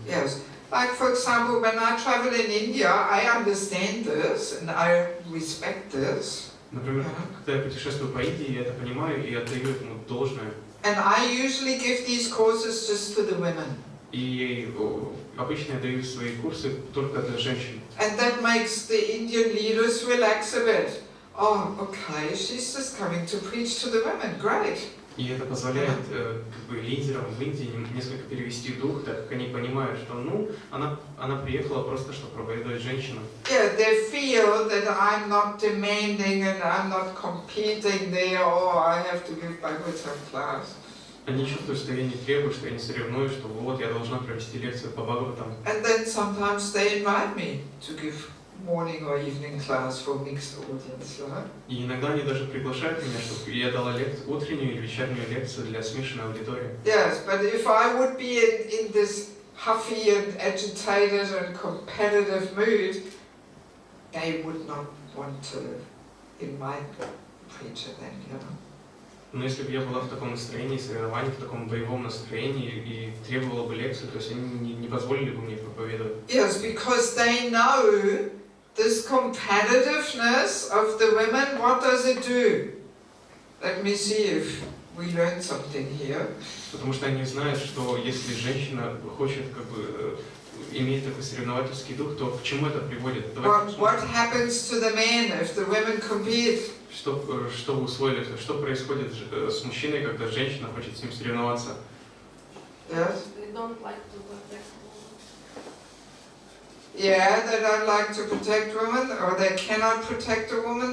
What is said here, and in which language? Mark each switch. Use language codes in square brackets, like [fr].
[en] Yes, like for example, when I travel in India, I understand this and I respect this. [ru] Например, когда я путешествую по Индии, я это понимаю и отдаю этому должное. [en] And I usually give these courses just for the women. [ru] И обычно я даю свои курсы только для женщин. [en] And that makes the Indian leaders relax a bit. Oh, okay, she's just coming to preach to the women. Great. [ru] И это позволяет лидерам в Индии несколько перевести дух, так как они понимают, что она приехала просто, чтобы проповедовать женщинам. [en] Yeah, they feel that I'm not demanding and I'm not competing there, or I have to give Bhagavatam class. [ru] Они чувствуют, что я не требую, что я не соревнуюсь, что вот я должна провести лекцию по Бхагаватам. [en] And then sometimes they invite me to give morning or evening class for mixed audience, right? [ru] И иногда они даже приглашают меня, чтобы я дала утреннюю или вечернюю лекцию для смешанной аудитории. [en] Yes, but if I would be in this huffy and agitated and competitive mood, they would not want to invite the preacher then, you know. [ru] Но если бы я была в таком настроении соревнований, в таком боевом настроении и требовала бы лекцию, то есть они не позволили бы мне проповедовать. [en] Yes, because they know this competitiveness of the women, what does it do? Let me see if we learn something here. [ru] Потому что они знают, что если женщина хочет иметь такой соревновательский дух, то к чему это приводит? [en] What happens to the men if the women compete? [ru] Что вы усвоили? Что происходит с мужчиной, когда женщина хочет с ним соревноваться? [en] Yes. They don't like to protect women. Yeah, they don't like to protect women, or they cannot protect a woman.